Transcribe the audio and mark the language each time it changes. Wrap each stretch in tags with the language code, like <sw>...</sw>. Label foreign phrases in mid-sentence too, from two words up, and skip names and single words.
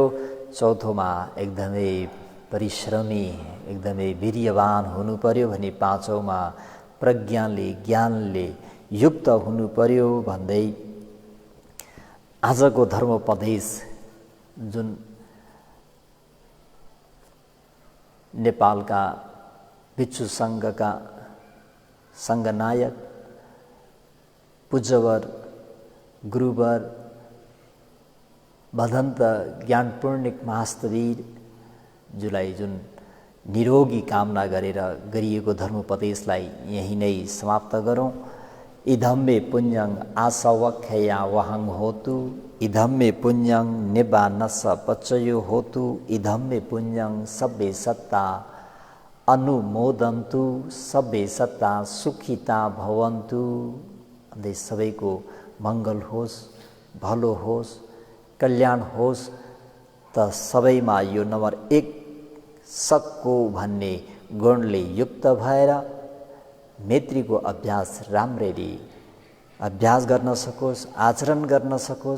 <ne>चौथोमा एकदमै परिश्रमी, एकदमै वीर्यवान हुनु पर्यो भने पाँचौँमा प्रज्ञाले, ज्ञानले युक्त हुनु पर्यो भन्दै आजको धर्मोपदेश जुन नेपालका भिक्षु सङ्घका सङ्घनायक पूज्यवर गुरुवर भदन्त ज्ञानपूर्णिक महास्तवीरज्यूलाई जुन निरोगी कामना गरेर गरिएको धर्मोपदेशलाई यही नै समाप्त गरौँ।</ne> <pi>इदम्मे पुण्यं आसवख्या वहं होतु, इदम्मे पुण्यं निबानस पचयो होतु, इदम्मे पुण्यं सब्बे सत्ता अनुमोदन्तु, सब्बे सत्ता सुखिता भवन्तु।</pi> <ne>अन्त सबैको मङ्गल होस्, भलो होस्, कल्याण होस्। त सबैमा यो नम्बर 1 सक्को भन्ने गुणले युक्त भएर मैत्रीको अभ्यास राम्ररी अभ्यास गर्न सकोस्, आचरण गर्न सकोस्।</ne>